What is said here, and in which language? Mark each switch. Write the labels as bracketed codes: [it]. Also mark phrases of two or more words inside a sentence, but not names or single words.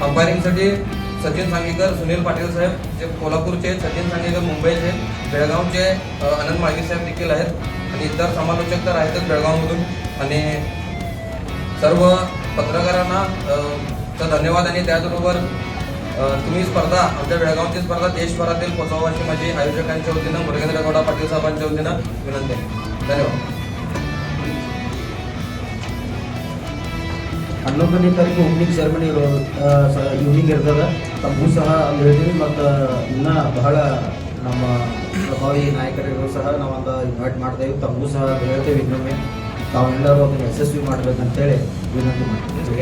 [mr] अंपायरिंगसाठी सचिन सांगीकर, सुनील पाटील साहेब जे कोल्हापूरचे, सचिन सांगीकर मुंबईचे, बेळगावचे आनंद माळगी साहेब देखील आहेत आणि इतर समालोचक तर आहेतच बेळगावमधून. आणि सर्व पत्रकारांना चा धन्यवाद. आणि त्याचबरोबर तुम्ही स्पर्धा आमच्या बेळगावची स्पर्धा देशभरातील पोहोचवा अशी माझी आयोजकांच्या वतीनं मुरगेंद्र गौडा पाटील साहेबांच्या वतीनं विनंती आहे. धन्यवाद. [kn] 11ನೇ ತಾರೀಕು [en] opening ceremony evening [kn] ಇರ್ತದೆ. ತಮಗೂ ಸಹ ಅಲ್ಲಿ ಹೇಳ್ತೀವಿ ಮತ್ತು ಇನ್ನೂ ಬಹಳ ನಮ್ಮ ಪ್ರಭಾವಿ ನಾಯಕರಿಗೂ ಸಹ ನಾವೊಂದು ಇನ್ವೈಟ್ ಮಾಡ್ತೇವೆ. ತಮಗೂ ಸಹ ಹೇಳ್ತೇವೆ ಇನ್ನೊಮ್ಮೆ ತಾವೆಲ್ಲರೂ ಅದನ್ನು ಯಶಸ್ವಿ ಮಾಡಬೇಕಂತೇಳಿ ವಿನಂತಿ ಮಾಡ್ತೀವಿ.